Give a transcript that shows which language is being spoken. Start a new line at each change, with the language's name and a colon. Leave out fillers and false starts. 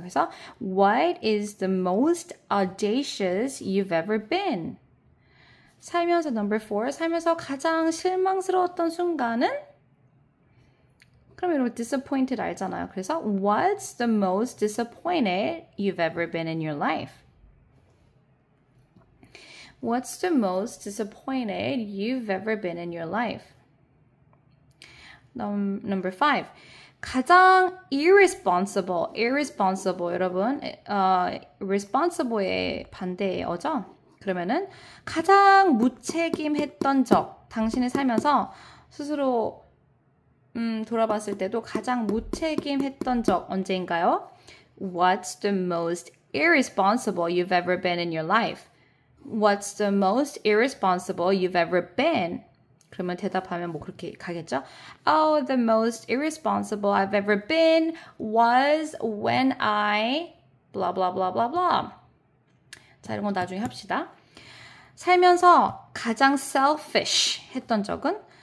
English: 그래서 What is the most audacious you've ever been?
Korean: 살면서 number 4, 살면서 가장 실망스러웠던 순간은 그럼 여러분 disappointed 알잖아요.
English: 그래서 What's the most disappointed you've ever been in your life? What's the most disappointed you've ever been in your life? Number 5.
Korean: 가장 irresponsible 여러분 responsible의 반대어죠? 그러면은 가장 무책임했던 적 당신이 살면서 스스로 돌아봤을 때도 가장 무책임했던 적 언제인가요?
English: What's the most irresponsible you've ever been in your life? What's the most irresponsible you've ever been?
Korean: 그러면 대답하면 뭐 그렇게 가겠죠?
English: Oh, the most irresponsible I've ever been was when I blah blah blah blah blah.
Korean: 자, 이런 건 나중에 합시다. 살면서 가장 selfish 했던 적은?